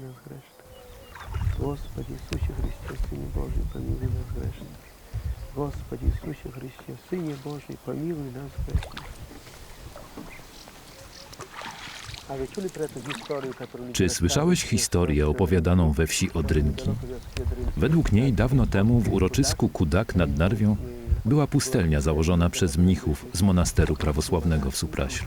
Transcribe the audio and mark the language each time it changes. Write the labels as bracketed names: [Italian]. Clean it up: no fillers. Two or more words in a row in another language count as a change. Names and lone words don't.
[Russian] Господи Иисусе Христе, Сыне Божий, помилуй нас грешных. Господи Иисусе Христе, Сыне Божий, помилуй нас грешных. [Polish] Czy słyszałeś historię opowiadaną we wsi Odrynki? Według niej dawno temu w uroczysku Kudak nad Narwią była pustelnia założona przez mnichów z monasteru prawosławnego w Supraślu.